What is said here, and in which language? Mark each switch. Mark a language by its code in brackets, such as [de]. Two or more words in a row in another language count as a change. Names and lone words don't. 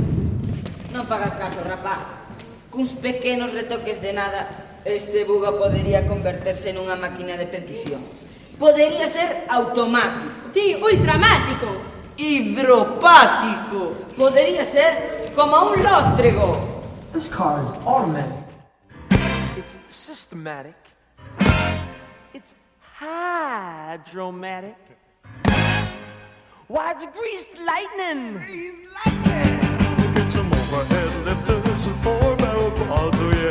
[gl] Non fagas caso, rapaz. Cuns pequenos retoques de nada, este buga podería converterse nunha máquina de precisión. Podería ser automático. Sí, ultramático. Hidropático. Podería ser como un lóstrego. [en] This car is automatic. It's systematic. It's hydromatic. Why, it's greased lightning. Greased lightning. Get some overhead lifters and 4-barrel quads, oh yeah.